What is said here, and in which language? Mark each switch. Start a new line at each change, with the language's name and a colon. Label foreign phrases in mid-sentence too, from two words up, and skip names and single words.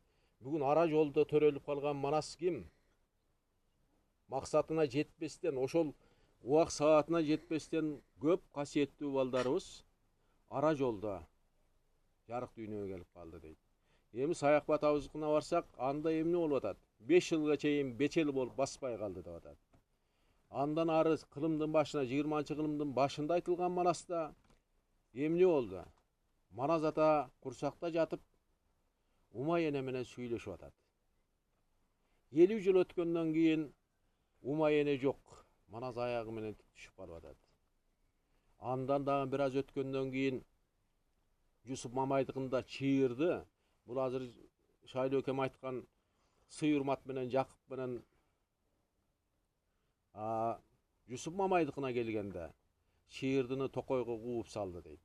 Kyrgyz: Бүгүн ара жолдо төрөлүп калган Манас ким? Максатына жетпестен, ошол убак саатына жетпестен көп касиеттүү балдарыбыз ара жолдо жарык дүйнөгө келип калды дейт. Эми Саякбат атабыздыкына барсак, анда эмне болуп атат? 5 жылга чейин бечел болуп баспай калды деп атат. Андан ары кылымдын башына 20-кылымдын башында айтылган Манаста эмне болду? Manaz ata kursakta jatıp Umay ene menен süйлöşüp atat. 50 yıl ötkөндөн кийин Umay ene жок. Manaz ayagı menен түшүп калып атат. Андан дагы бир аз өткөндөн кийин Yusuf Mamayдыкында чыйырды. Бул азыр Шайлоо экем айткан сый-урмат менен Жакып менен Yusuf Mamayдыкына келгенде чыйырдыны токойго кууп салды дейт.